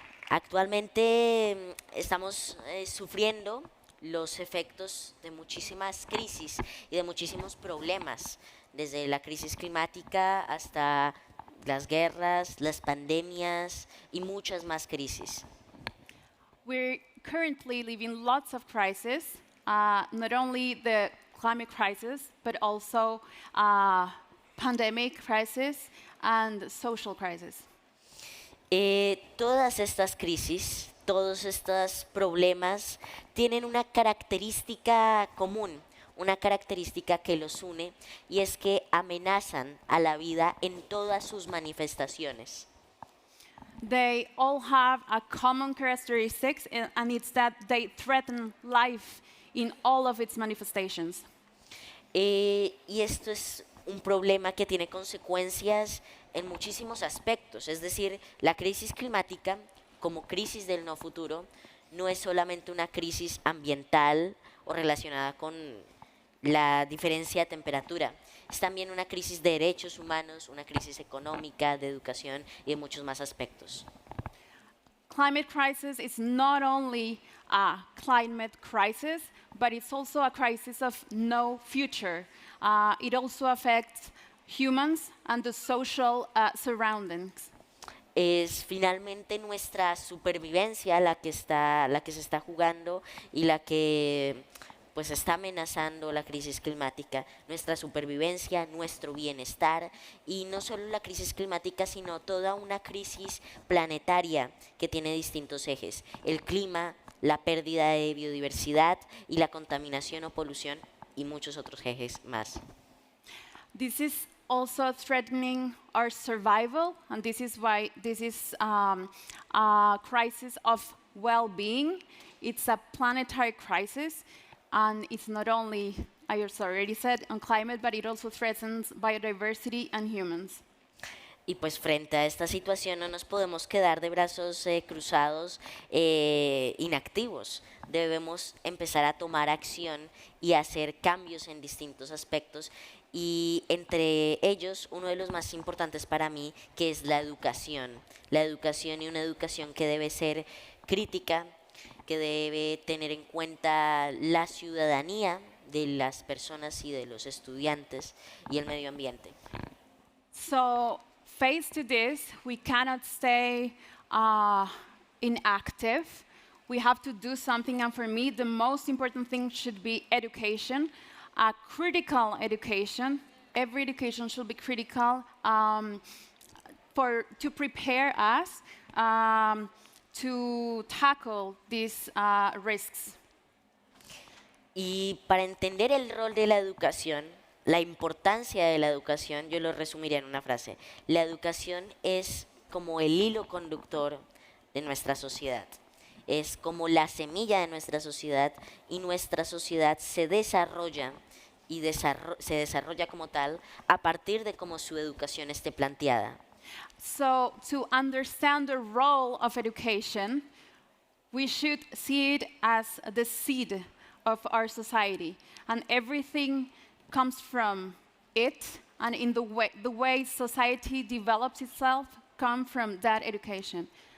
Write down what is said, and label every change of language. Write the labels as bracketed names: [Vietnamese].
[Spanish] Actualmente estamos sufriendo los efectos de muchísimas crisis y de muchísimos problemas, desde la crisis climática hasta las guerras, las pandemias y muchas más crisis. [English] We're currently living lots of crises, not only the climate crisis, but also pandemic crisis and social crisis. [Spanish] Todas estas crisis, todos estos problemas tienen una característica común, una característica que los une, y es que amenazan a la vida en todas sus manifestaciones. [English] They all have a common characteristic, and it's that they threaten life in all of its manifestations. [Spanish] Y esto es un problema que tiene consecuencias en muchísimos aspectos. Es decir, la crisis climática, como crisis del no futuro, no es solamente una crisis ambiental o relacionada con la diferencia de temperatura. Es también una crisis de derechos humanos, una crisis económica, de educación y de muchos más aspectos. [English] climate crisis is not only a climate crisis, but it's also a crisis of no future. It also affects humans and the social surroundings. [Spanish] Es finalmente nuestra supervivencia la que se está jugando y la que pues está amenazando la crisis climática, nuestra supervivencia, nuestro bienestar, y no solo la crisis climática, sino toda una crisis planetaria que tiene distintos ejes: el clima, la pérdida de biodiversidad y la contaminación o polución, y muchos otros ejes más. [English] This is also threatening our survival, and this is why this is a crisis of well-being. It's a planetary crisis, and it's not only, I already said, on climate, but it also threatens biodiversity and humans. [Spanish] Y pues frente a esta situación no nos podemos quedar de brazos cruzados, inactivos. Debemos empezar a tomar acción y hacer cambios en distintos aspectos, y entre ellos uno de los más importantes para mí, que es la educación y una educación que debe ser crítica, que debe tener en cuenta la ciudadanía de las personas y de los estudiantes y el medio ambiente. [English] So, faced to this, we cannot stay inactive. We have to do something, and for me, the most important thing should be education, a critical education. Every education should be critical to prepare us to tackle these risks. [Spanish] Y para entender el rol de la educación, la importancia de la educación, yo lo resumiría en una frase: la educación es como el hilo conductor de nuestra sociedad. Es como la semilla de nuestra sociedad, y nuestra sociedad se desarrolla se desarrolla como tal a partir de cómo su educación esté planteada. [English] So, to understand the role of education, we should see it as the seed of our society, and everything comes from it, and in the way society develops itself come from that education.